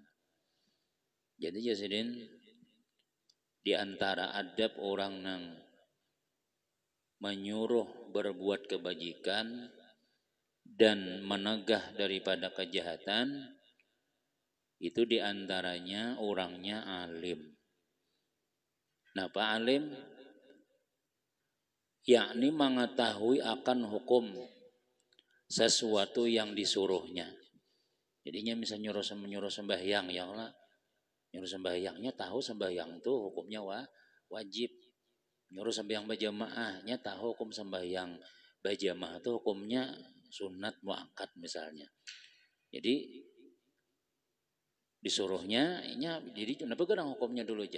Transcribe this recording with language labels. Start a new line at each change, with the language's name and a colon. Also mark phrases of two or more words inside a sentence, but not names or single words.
Indonesian: Jadi jasidin di antara adab orang yang menyuruh berbuat kebajikan dan menegah daripada kejahatan itu di antaranya orangnya alim. Napa alim? Yakni mengetahui akan hukum sesuatu yang disuruhnya. Jadinya misalnya nyuruh sembahyang,
Arabic: ya Allah,
Indonesian: nyuruh sembahyangnya tahu sembahyang itu hukumnya wajib. Nyuruh sembahyang berjamaahnya tahu hukum sembahyang berjamaah itu hukumnya sunat muakkad misalnya. Jadi disuruhnya, jadi kenapa gerang hukumnya dulu aja.